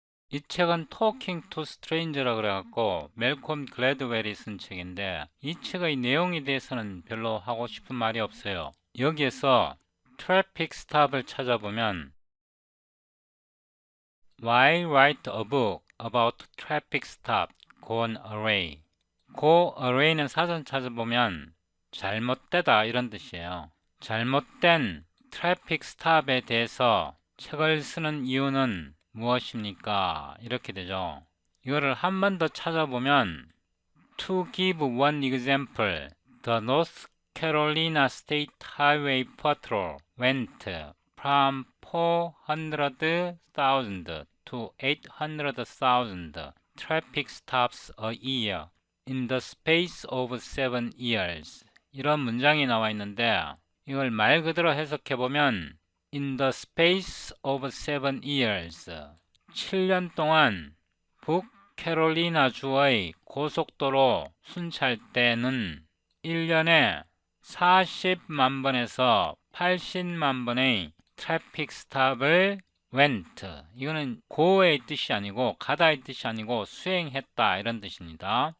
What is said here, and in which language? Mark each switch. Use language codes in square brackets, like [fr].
[ko] 이 책은 Talking to Strange라 그래갖고 멜콤 글래드웰이 쓴 책인데 이 책의 내용에 대해서는 별로 하고 싶은 말이 없어요. 여기에서 트래픽 스탑을 찾아보면 [en] Why write a book about traffic stop? Gone away. [ko] Go away는 사전 찾아보면 잘못되다 이런 뜻이에요. 잘못된 트래픽 스탑에 대해서 책을 쓰는 이유는 무엇입니까? 이렇게 되죠. 이거를 한 번 더 찾아보면 [en] To give one example, the North Carolina State Highway Patrol went from 400,000 to 800,000 traffic stops a year in the space of 7 years. [ko] 이런 문장이 나와 있는데 이걸 말 그대로 해석해 보면 [en] In the space of 7 years [ko] 7년 동안 북캐롤리나 주의 고속도로 순찰대는 1년에 40만 번에서 80만 번의 트래픽 스탑을 went, 이거는 go의 뜻이 아니고 가다의 뜻이 아니고 수행했다 이런 뜻입니다.